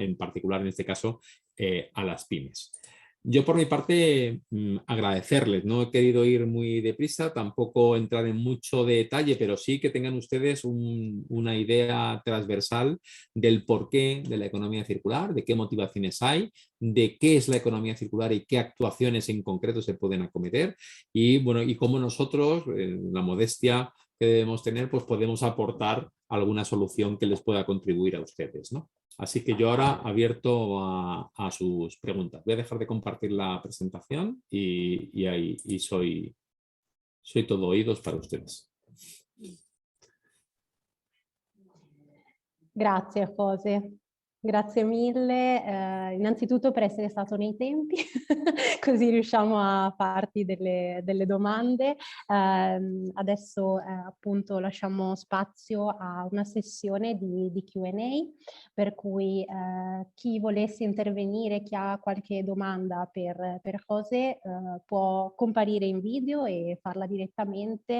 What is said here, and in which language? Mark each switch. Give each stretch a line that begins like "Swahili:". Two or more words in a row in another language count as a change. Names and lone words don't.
Spanish: En particular, en este caso, a las pymes. Yo por mi parte agradecerles, no he querido ir muy deprisa, tampoco entrar en mucho detalle, pero sí que tengan ustedes una idea transversal del porqué de la economía circular, de qué motivaciones hay, de qué es la economía circular y qué actuaciones en concreto se pueden acometer y, bueno, y cómo nosotros, en la modestia que debemos tener, pues podemos aportar alguna solución que les pueda contribuir a ustedes, ¿no? Así que yo ahora abierto a sus preguntas. Voy a dejar de compartir la presentación y soy todo oídos para ustedes.
Italian: Grazie Jose, grazie mille innanzitutto per essere stato nei tempi, così riusciamo a farti delle domande. Adesso appunto lasciamo spazio a una sessione di Q&A, per cui chi volesse intervenire, chi ha qualche domanda per Jose, può comparire in video e farla direttamente.